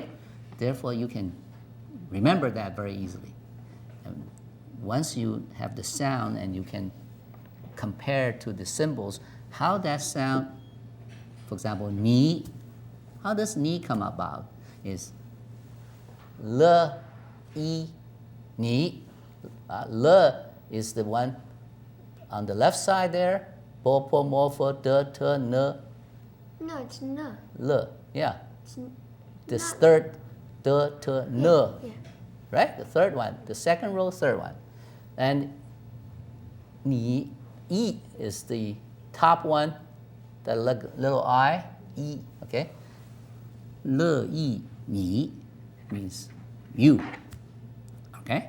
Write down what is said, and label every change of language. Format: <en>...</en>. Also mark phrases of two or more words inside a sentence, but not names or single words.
<en>Therefore, you can remember that very easily. And once you have the sound and you can compare to the symbols, how that sound, for example, ni, how does ni come about? Is le, I, ni. Le is the one on the left side there. Po, po, mo, fo, de, te, ne. No, it's no. Le, yeah. It's This not- third, de, te, ne. Yeah. Right? The third one. The second row, third one. And ni, I is the top one, the little I, I, okay? Le, I, ni means you, okay?</en>